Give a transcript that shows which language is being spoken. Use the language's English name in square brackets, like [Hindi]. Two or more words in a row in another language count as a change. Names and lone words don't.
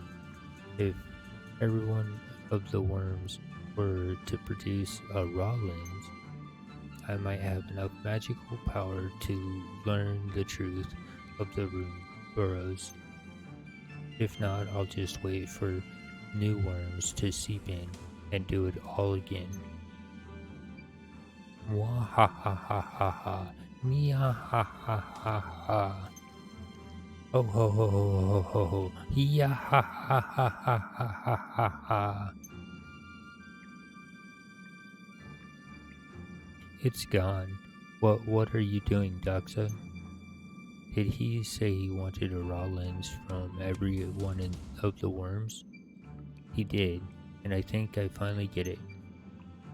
[English] If every one of the worms were to produce a raw lens, I might have enough magical power to learn the truth of the room burrows. If not, I'll just wait for new worms to seep in and do it all again. Mwah ha ha ha ha ha. Mia ha ha ha ha. Ho ho ho ho ho ho ho. Ya ha ha ha ha ha ha ha ha. It's gone. What are you doing, Doxa? Did he say he wanted a raw lens from every one of the worms? He did, and I think I finally get it.